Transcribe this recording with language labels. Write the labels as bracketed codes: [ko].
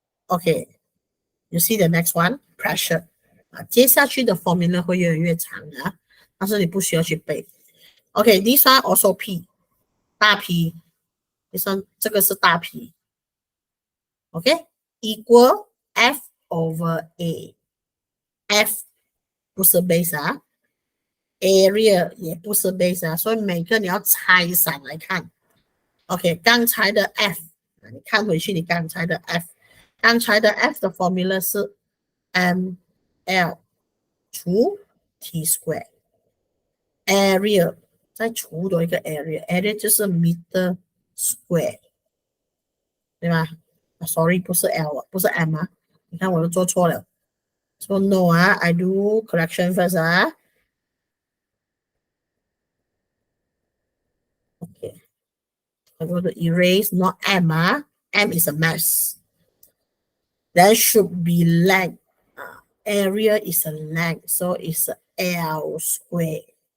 [zh] OK, you see the next one, pressure 接下去的 formula 会越来越长但是你不需要去背。 [en] OK, this one also P, 大 P, this one 这个是大 P. OK, equal F over A. [zh] F 不是 base area 也不是 base 所以每个你要拆散来看。 OK， 刚才的 F， 你看回去你刚才的 F， 刚才的 F 的 formula 是 ml 除 t square area 再除多一个 area 就是 meter square 对吗？ Sorry，不是 L 不是 M 你看我都做错了。 [en] So no I do correction first Okay, I'm going to erase not M M is a mass. There should be length. Area is a length, so it's L square.